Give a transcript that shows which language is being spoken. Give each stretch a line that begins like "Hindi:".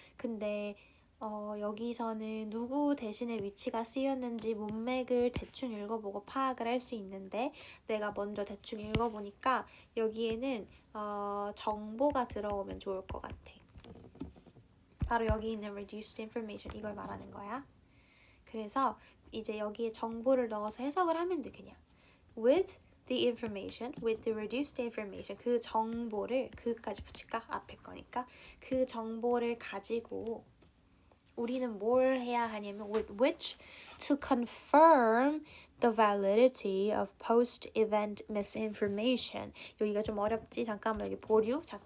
Korean: 근데 여기서는 누구 대신에 위치가 쓰였는지 문맥을 대충 읽어보고 파악을 할 수 있는데 내가 먼저 대충 읽어보니까 여기에는 정보가 들어오면 좋을 것 같아. 바로 여기 있는
English: reduced information
Korean: 이걸 말하는 거야. 그래서 이제 여기에 정보를 넣어서 해석을 하면 돼 그냥.
English: With the information, with the reduced information
Korean: 그 정보를 그까지 붙일까? 앞에 거니까 그 정보를 가지고 우리는 뭘 해야 하냐면
English: with which to confirm the validity of post-event misinformation.
Korean: 여기가 좀 어렵지? 잠깐만 여기 보류.